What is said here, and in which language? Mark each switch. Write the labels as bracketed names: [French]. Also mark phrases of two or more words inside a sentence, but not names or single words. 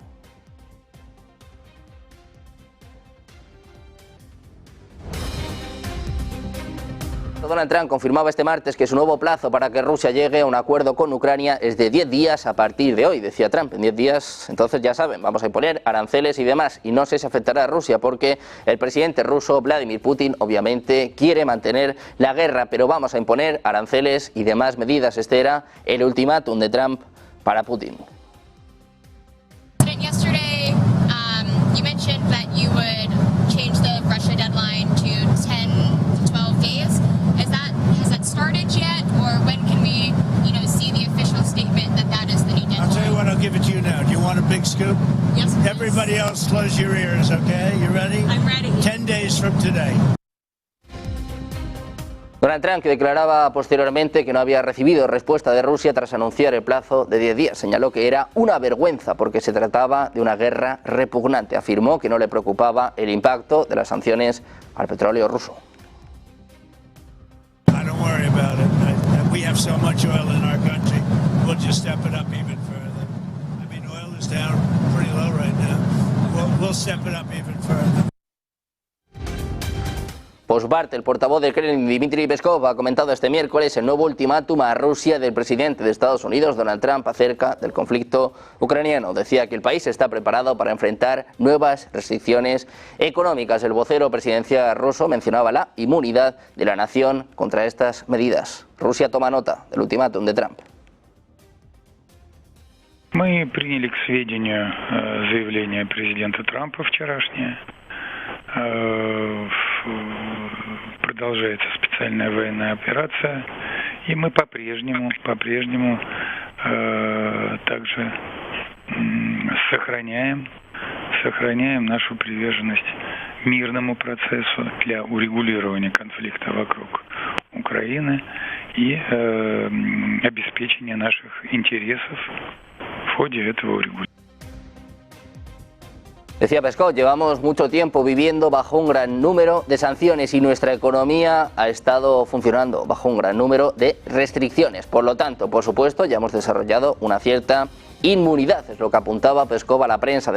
[Spanish] Donald Trump confirmaba este martes que su nuevo plazo para que Rusia llegue a un acuerdo con Ucrania es de 10 días a partir de hoy, decía Trump. En 10 días, entonces ya saben, vamos a imponer aranceles y demás. Y no sé si afectará a Rusia porque el presidente ruso, Vladimir Putin, obviamente quiere mantener la guerra, pero vamos a imponer aranceles y demás medidas. Este era el ultimátum de Trump para Putin. [English] Yesterday, you mentioned that you would change the Russia deadline to 10 to 12 days. Has that started yet, or when can we, see the official statement that is the new deadline? I'll tell you what, I'll give it to you now. Do you want a big scoop? Yes, please. Everybody else, close your ears, okay? You ready? I'm ready. 10 days from today. [Spanish] Donald Trump, que declaraba posteriormente que no había recibido respuesta de Rusia tras anunciar el plazo de 10 días, señaló que era una vergüenza porque se trataba de una guerra repugnante. Afirmó que no le preocupaba el impacto de las sanciones al petróleo ruso. [English] I don't worry about it. We have so much oil in our country, we'll just step it up even further. I mean, oil is down pretty low right now. We'll step it up even further. [Spanish] Postbart, el portavoz del Kremlin, Dmitry Peskov, ha comentado este miércoles el nuevo ultimátum a Rusia del presidente de Estados Unidos, Donald Trump, acerca del conflicto ucraniano. Decía que el país está preparado para enfrentar nuevas restricciones económicas. El vocero presidencial ruso mencionaba la inmunidad de la nación contra estas medidas. Rusia toma nota del ultimátum de Trump. [Russian] Мы приняли к сведению заявление президента Трампа вчерашнее. Продолжается специальная военная операция, и мы по-прежнему также сохраняем нашу приверженность мирному процессу для урегулирования конфликта вокруг Украины и обеспечения наших интересов в ходе этого урегулирования. [Spanish] Decía Peskov, llevamos mucho tiempo viviendo bajo un gran número de sanciones y nuestra economía ha estado funcionando bajo un gran número de restricciones. Por lo tanto, por supuesto, ya hemos desarrollado una cierta inmunidad, es lo que apuntaba Peskov a la prensa.